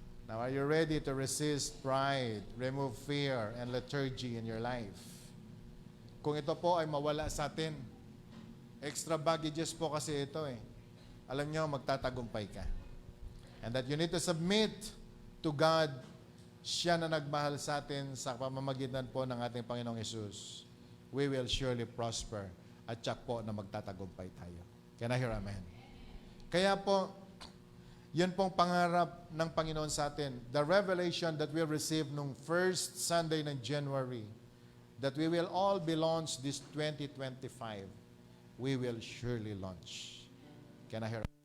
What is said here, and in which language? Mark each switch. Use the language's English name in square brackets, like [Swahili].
[English] Now, are you ready to resist pride, remove fear, and lethargy in your life? [Filipino] Kung ito po ay mawala sa atin, extra baggages po kasi ito eh. Alam nyo, magtatagumpay ka. [English] And that you need to submit to God. [Filipino] Siya na nagmahal sa atin sa pamamagitan po ng ating Panginoong Hesus. [English] We will surely prosper. [Filipino] At tiyak po na magtatagumpay tayo. [English] Can I hear amen? [Filipino] Kaya po, yun pong pangarap ng Panginoon sa atin. [English] The revelation that we received nung first Sunday ng January, that we will all be launched this 2025. We will surely launch. Can I hear?